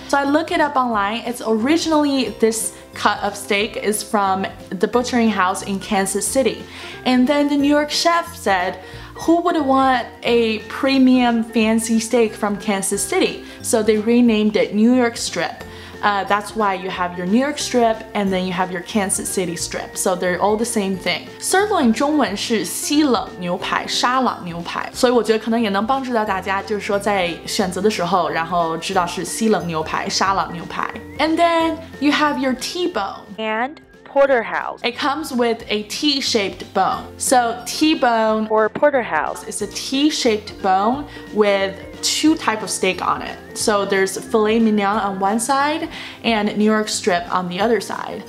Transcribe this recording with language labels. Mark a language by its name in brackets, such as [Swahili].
[English] So I look it up online. It's originally, this cut of steak is from the butchering house in Kansas City. And then the New York chef said, who would want a premium fancy steak from Kansas City? So they renamed it New York strip. That's why you have your New York strip and then you have your Kansas City strip. So they're all the same thing. [Chinese] Sirloin 中文是西冷牛排、沙朗牛排，所以我觉得可能也能帮助到大家，就是说在选择的时候，然后知道是西冷牛排、沙朗牛排。 [English] And then you have your T-bone and porterhouse. It comes with a T-shaped bone. So T-bone or porterhouse is a T-shaped bone with 2 types of steak on it. So there's filet mignon on one side and New York strip on the other side.